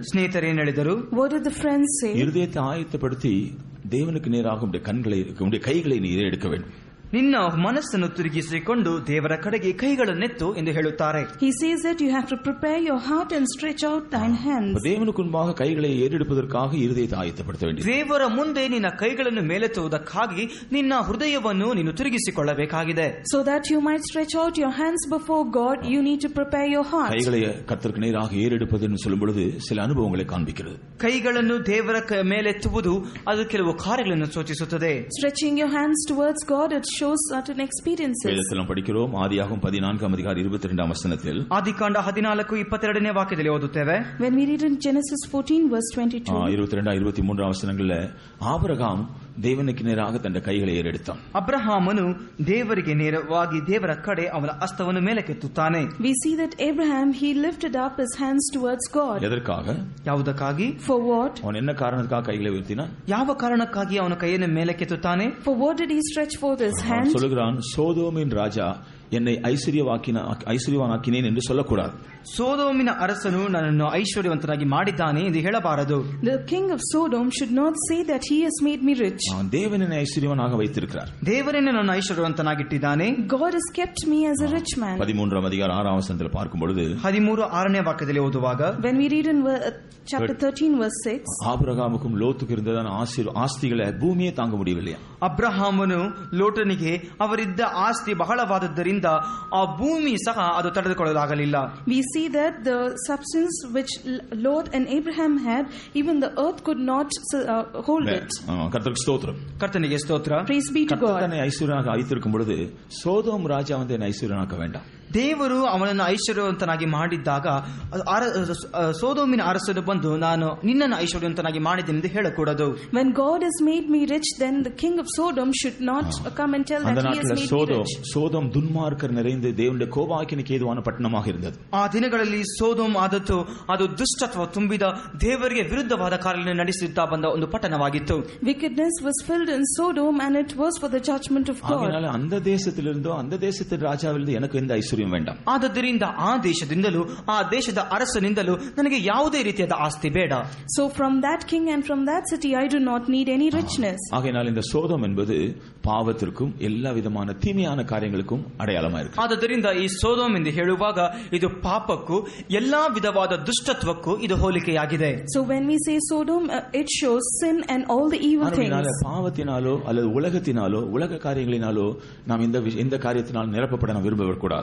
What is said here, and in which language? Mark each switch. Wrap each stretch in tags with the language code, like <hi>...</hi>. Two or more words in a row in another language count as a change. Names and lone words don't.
<kn>ಸ್ನೇಹಿತರು ಏನು ಹೇಳಿದರು?</kn> <en>what did the friends say?</en> <ta>இருதயத்தை ஆயத்தப்படுத்தி தேவனுக்கு நேராக உடைய கைகளை நீ எடுக்க வேண்டும்.</ta> <kn>ನಿನ್ನ ಮನಸ್ಸನ್ನು ತಿರುಗಿಸಿಕೊಂಡು ದೇವರ ಕಡೆಗೆ ಕೈಗಳನ್ನೆತ್ತು ಎಂದು ಹೇಳುತ್ತಾರೆ.</kn> <en>He says that you have to prepare your heart and stretch out thine hands.</en> <ta>தேவனுக்கு முன்பாக கைகளை ஏறெடுப்பதற்காக இருதயத்தை ஆயத்தப்படுத்த வேண்டும்.</ta> <kn>ದೇವರ ಮುಂದೆ ನಿನ್ನ ಕೈಗಳನ್ನು ಮೇಲೆತ್ತುವುದಕ್ಕಾಗಿ ನಿನ್ನ ಹೃದಯವನ್ನು ನೀನು ತಿರುಗಿಸಿಕೊಳ್ಳಬೇಕಾಗಿದೆ.</kn> <en>So that you might stretch out your hands before God, you need to prepare your heart.</en> <ta>கைகளை கர்த்தருக்கு நேராக ஏறெடுப்பது என்று சொல்லும் பொழுது சில அனுபவங்களை காண்பிக்கிறது.</ta> <kn>ಕೈಗಳನ್ನು ದೇವರ ಮೇಲೆತ್ತುವುದು ಅದು ಕೆಲವು ಕಾರ್ಯಗಳನ್ನು ಸೂಚಿಸುತ್ತದೆ.</kn> <en>Stretching your hands towards God, it shows certain experiences.</en> <ta>வேதத்தில் படிக்கிறோம், ஆதியாகமம் 14ஆம் அதிகாரம் 22ஆம் வசனத்தில்,</ta> <kn>ಆದಿಕಾಂಡ 14:22ನೇ ವಾಕ್ಯದಲ್ಲಿ ಓದುತ್ತೇವೆ.</kn> <en>When we read in Genesis 14 verse 22,</en> <ta>22-23 வசனங்களில் ஆபிரகாம் தேவனுக்கு நேராக தன் கைகளை ஏறெடுத்தான்.</ta> <kn>ಅಬ್ರಹಾಮನು ದೇವರಿಗೆ ನೇರವಾಗಿ ದೇವರ ಕಡೆ ಅವನ ಹಸ್ತವನ್ನು ಮೇಲಕ್ಕೆತ್ತುತ್ತಾನೆ.</kn> <en>We see that Abraham, he lifted up his hands towards God.</en> <ta>எதற்காக?</ta> <kn>ಯಾವುದಕ್ಕಾಗಿ?</kn> <en>For what?</en> <ta>அவன் என்ன காரணத்துக்காக கைகளை உயர்த்தினான்?</ta> <kn>ಯಾವ ಕಾರಣಕ್ಕಾಗಿ ಅವನ ಕೈಯನ್ನು ಮೇಲಕ್ಕೆತ್ತುತ್ತಾನೆ?</kn> <en>For what did he stretch forth his hand?</en> <ta>சொல்லுகிறான், சோதோமின் ராஜா என்னை ஐஸ்வர்யவானாக்கினேன் என்று சொல்லக்கூடாது.</ta> <kn>ಸೋದೋಮಿನ ಅರಸನು ನನ್ನನ್ನು ಐಶ್ವರ್ಯವಂತನಾಗಿ ಮಾಡಿದ್ದಾನೆ ಎಂದು ಹೇಳಬಾರದು.</kn> <en>The king of Sodom should not say that he has made me rich.</en> <ta>தேவன் என்னை ஐஸ்வர்யவானாக வைத்திருக்கிறார்.</ta> <kn>ದೇವರೇ ನನ್ನನ್ನು ಐಶ್ವರ್ಯವಂತನಾಗಿಟ್ಟಿದ್ದಾನೆ.</kn> <en>God has kept me as a rich man.</en> <ta>13ஆம் அதிகாரம் 6ஆம் வசனத்தில் பார்க்கும் பொழுது</ta> <kn>13:6ನೇ ವಾಕ್ಯದಲ್ಲಿ ಓದುವಾಗ,</kn> <en>when we read in chapter 13 verse 6,</en> <ta>ஆபிரகாமுக்கும் லோத்துக்கு இருந்ததான ஆஸ்திகளை பூமியே தாங்க முடியவில்லையா?</ta> <kn>ಅಬ್ರಹಾಮನು ಲೋಟನಿಗೆ ಅವರಿದ್ದ ಆಸ್ತಿ ಬಹಳವಾದದ್ದರಿಂದ ಆ ಭೂಮಿ ಸಹ ಅದು ತಡೆದುಕೊಳ್ಳಲಾಗಲಿಲ್ಲ.</kn> <en>We see that the substance which Lot and Abraham had, even the earth could not hold it.</en> <ta>கர்த்தருக்கு ஸ்தோத்திரம்.</ta> <kn>ಕರ್ತನಿಗೆ ಸ್ತೋತ್ರ.</kn> <en>Praise be to God.</en> <ta>கர்த்தனை ஐஸ்வர்யனாக வைத்திருக்கும் பொழுது சோதோம் ராஜா வந்து என்னை ஐஸ்வர்யனாக்க வேண்டாம்.</ta> <kn>ದೇವರು ಅವನನ್ನು ಐಶ್ವರ್ಯವಂತನಾಗಿ ಮಾಡಿದ್ದಾಗ ಸೋದೋಮಿನ ಅರಸನು ಬಂದು ನಾನು ನಿನ್ನನ್ನು ಐಶ್ವರ್ಯವಂತನಾಗಿ ಮಾಡಿದ್ದೇನೆ ಎಂದು ಹೇಳಕೂಡದು.</kn> <en>When God has made me rich, then the king of Sodom should not come and tell that he has made me rich.</en> <ta>சோதோம் துன்மார்க்கர் நிறைந்து தேவனுடைய கோபாக்கினிக்கு ஏதுவான ಪಟ್ಟಣமாக இருந்தது.</ta> <kn>ಆ ದಿನಗಳಲ್ಲಿ ಸೋದೋಮ್ ಆದದ್ದು ಅದು ದುಷ್ಟತ್ವ ತುಂಬಿದ ದೇವರಿಗೆ ವಿರುದ್ಧವಾದ ಕಾರ್ಯಗಳನ್ನು ನಡೆಸುತ್ತಾ ಬಂದ ಒಂದು ಪಟ್ಟಣವಾಗಿತ್ತು.</kn> <en>Wickedness was filled in Sodom and it was for the judgment of God.</en> <ta>அதனால அந்த தேசத்திலிருந்தோ அந்த தேசத்தின் ராஜாவிலிருந்து எனக்கு எந்த ஐஸ்வர்யம் ஐஸ்வர்யம் வேண்டாம்.</ta> <kn>ಆದ್ದರಿಂದ ಆ ದೇಶದಿಂದಲೂ ಆ ದೇಶದ ಅರಸನಿಂದಲೂ ನನಗೆ ಯಾವುದೇ ರೀತಿಯಾದ ಆಸ್ತಿ ಬೇಡ.</kn> <en>So from that king and from that city I do not need any richness.</en> <ta>ஆகையால் இந்த சோதோம் என்பது பாவத்திற்கும் எல்லா விதமான தீமையான காரியங்களுக்கும் அடையாளமா இருக்கு.</ta> <kn>ಆದ್ದರಿಂದ ಈ ಸೋದೋಮ್ ಎಂದು ಹೇಳುವಾಗ ಇದು ಪಾಪಕ್ಕೂ ಎಲ್ಲಾ ವಿಧವಾದ ದುಷ್ಟತ್ವಕ್ಕೂ ಇದು ಹೋಲಿಕೆಯಾಗಿದೆ.</kn> <en>So when we say Sodom, it shows sin and all the evil things.</en> <ta>பாவத்தினாலோ அல்லது உலகத்தினாலோ உலக காரியங்களினாலோ நாம் இந்த காரியத்தினால் நிரப்பப்பட நாம் விரும்பக்கூடாது.</ta>